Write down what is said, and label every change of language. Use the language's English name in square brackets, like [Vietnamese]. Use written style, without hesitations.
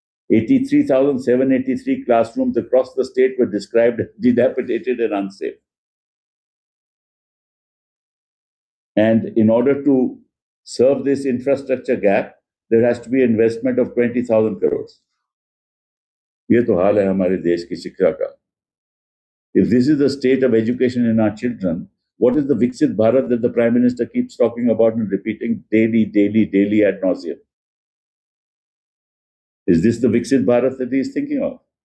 [English] 83,783 classrooms across the state were described dilapidated and unsafe. And in order to serve this infrastructure gap, there has to be investment of 20,000 crores. [Hindi] ये तो हाल है हमारे देश की शिक्षा का। [English] If this is the state of education in our children, what is the Viksit Bharat that the Prime Minister keeps talking about and repeating daily ad nauseum? Is this the Viksit Bharat that he is thinking of?